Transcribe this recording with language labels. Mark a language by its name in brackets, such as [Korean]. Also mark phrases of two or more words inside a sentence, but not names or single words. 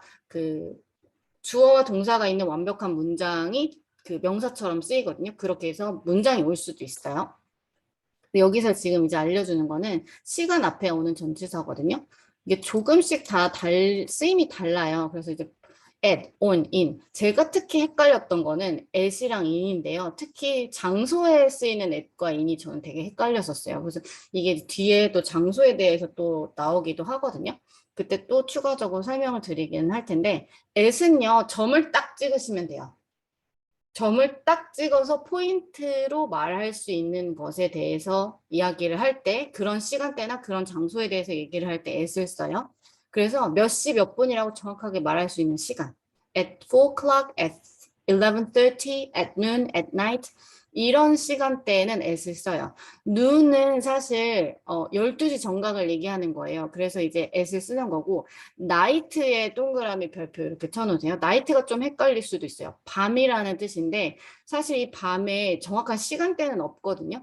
[Korean] 그 주어와 동사가 있는 완벽한 문장이 그 명사처럼 쓰이거든요. 그렇게 해서 문장이 올 수도 있어요. 여기서 지금 이제 알려주는 거는 시간 앞에 오는 전치사거든요. 이게 조금씩 다 쓰임이 달라요. 그래서 이제 [English] at, on, in. [Korean] 제가 특히 헷갈렸던 거는 at이랑 in인데요. 특히 장소에 쓰이는 at과 in이 저는 되게 헷갈렸었어요. 그래서 이게 뒤에 또 장소에 대해서 또 나오기도 하거든요. 그때 또 추가적으로 설명을 드리기는 할 텐데 at은요, 점을 딱 찍으시면 돼요. 점을 딱 찍어서 포인트로 말할 수 있는 것에 대해서 이야기를 할 때 그런 시간대나 그런 장소에 대해서 얘기를 할 때 at을 써요. 그래서 몇 시 몇 분이라고 정확하게 말할 수 있는 시간. [English] at 4 o'clock, at 11:30, at noon, at night [Korean] 이런 시간대에는 at을 써요. noon은 사실 12시 정각을 얘기하는 거예요. 그래서 이제 at을 쓰는 거고 night에 동그라미 별표 이렇게 쳐놓으세요. night가 좀 헷갈릴 수도 있어요. 밤이라는 뜻인데 사실 이 밤에 정확한 시간대는 없거든요.